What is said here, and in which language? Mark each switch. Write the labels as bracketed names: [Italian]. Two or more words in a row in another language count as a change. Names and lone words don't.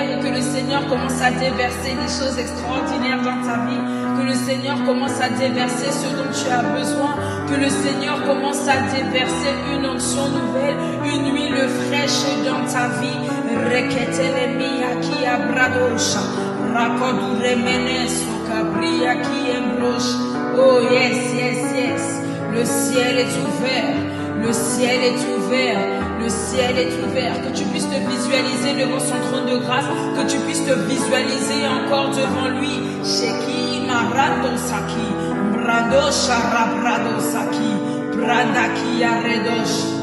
[French] et que le Seigneur commence à déverser des choses extraordinaires dans ta vie, que le Seigneur commence à déverser ce dont tu as besoin, que le Seigneur commence à déverser une onction nouvelle, une huile fraîche dans ta vie. [English] Oh yes, yes, yes. [French] Le ciel est ouvert. Le ciel est ouvert, le ciel est ouvert, que tu puisses te visualiser devant son trône de grâce, que tu puisses te visualiser encore devant lui. Sheki marando saki, brado sharabrado saki, bradaki aredosh.